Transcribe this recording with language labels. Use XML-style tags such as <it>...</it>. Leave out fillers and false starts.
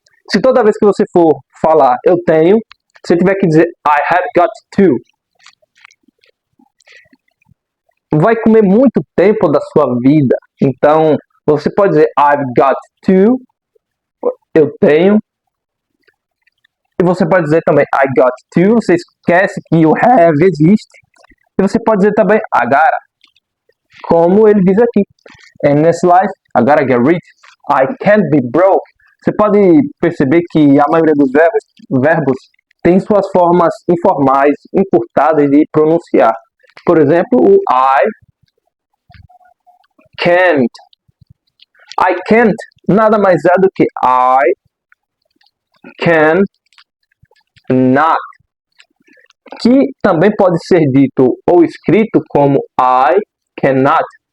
<pt>Se toda vez que você for falar eu tenho, você tiver que dizer</pt> <en>I have got to,</en> <pt>vai comer muito tempo da sua vida. Então, você pode dizer</pt> <en>I've got to,</en> <pt>eu tenho. E você pode dizer também</pt> <en>I got to,</en> <pt>você esquece que o have existe. E você pode dizer também</pt> <en>I gotta,</en> <pt>como ele diz aqui.</pt> <en>In this life, I gotta get rich. I can't be broke.</en> <pt>Você pode perceber que a maioria dos verbos tem suas formas informais, encurtadas de pronunciar. Por exemplo, o</pt> <en>I can't. I can't</en> <pt>nada mais é do que</pt> <en>I can not,</en> <pt>que também pode ser dito ou escrito como</pt> <en>I cannot.</en>